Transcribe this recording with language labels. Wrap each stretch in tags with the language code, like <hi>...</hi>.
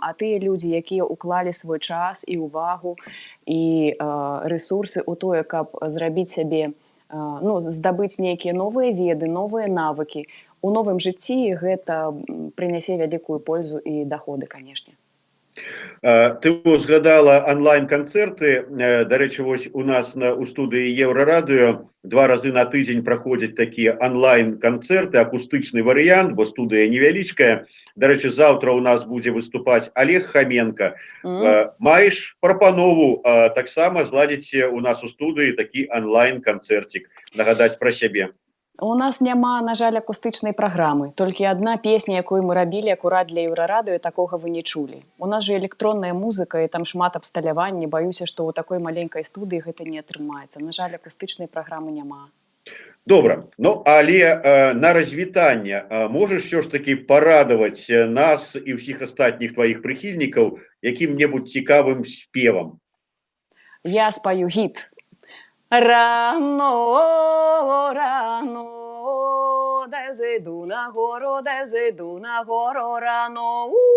<be>А тыя людзі, якія ўклалі свой час і ўвагу і рэсурсы ў тое, каб зрабіць сябе здабыць нейкія новыя веды, новыя навыкі. У новым жыцці гэта прынясе вялікую пользу і даходы, канешне. Ты згадала онлайн-канцэрты. Дарэчы, вось у нас у студыі Еўрарадыё 2 разы на тыдзень праходзяць такія онлайн-канцэрты, акустычны варыянт, бо студыя невялічкая. Дарэчы, заўтра у нас будзе выступаць Олег Хаменко. Маеш прапанову таксама зладзіць у нас у студыі такі онлайн-канцэрцік, нагадаць пра сябе? У нас няма, на жаль, акустычнай праграмы. Толькі адна песня, якую мы рабілі акурат для Еўрарадыё, такога вы не чулі. У нас жа электронная музыка, і там шмат абсталявання. Баюся, што ў такой маленькай студыі гэта не атрымаецца. На жаль, акустычнай праграмы няма. Добра, але на развітанне можаш все ж таки парадаваць нас і ўсіх астатніх тваіх прыхільнікаў якім-небудзь цікавым спевам? Я спаю гіт.</be> <ru>Рано, рано, дай взойду на гору, рано.</ru>